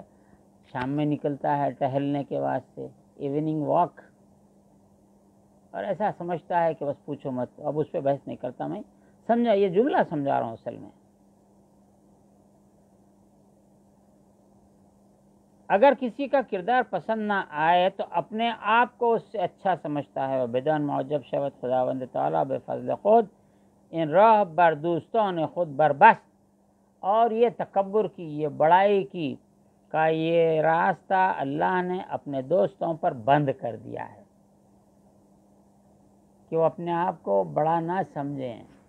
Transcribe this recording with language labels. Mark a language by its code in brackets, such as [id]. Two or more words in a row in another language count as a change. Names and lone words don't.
[ur] شام میں نکلتا ہے ٹہلنے کے واسطے، [en] evening walk, [ur] اور ایسا سمجھتا ہے کہ بس پوچھو مت۔ اب اس پہ بحث نہیں کرتا میں، سمجھا، یہ جملہ سمجھا رہا ہوں اصل میں۔ اگر کسی کا کردار پسند نہ آئے تو اپنے آپ کو اس سے اچھا سمجھتا ہے۔ [fa] بدان معجب شود، خداوند تعالیٰ بے فضل خود ان راہ بر دوستوں خود بربست، [ur] اور یہ تکبر کی، یہ بڑائی کی کا یہ راستہ اللہ نے اپنے دوستوں پر بند کر دیا ہے، کہ وہ اپنے آپ کو بڑا نہ سمجھیں۔